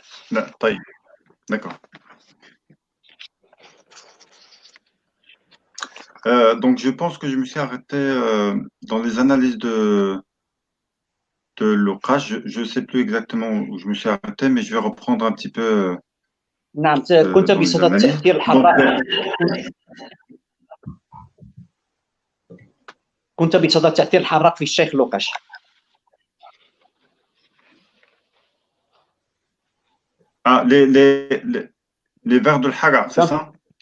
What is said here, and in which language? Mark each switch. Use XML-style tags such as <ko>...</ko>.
<ar>لا طيب.</ar> <fr>D'accord. Donc, je pense que je me suis arrêté dans les analyses de Lokrash. Je ne sais plus exactement où je me suis arrêté, mais je vais reprendre un petit peu.</fr> <ar>نعم، كنت بصدد تأثير الحراك. كنت بصدد تأثير الحراك في الشيخ لوقاش.</ar> <fr>Ah, les vers de l'Harar, c'est ça?</fr>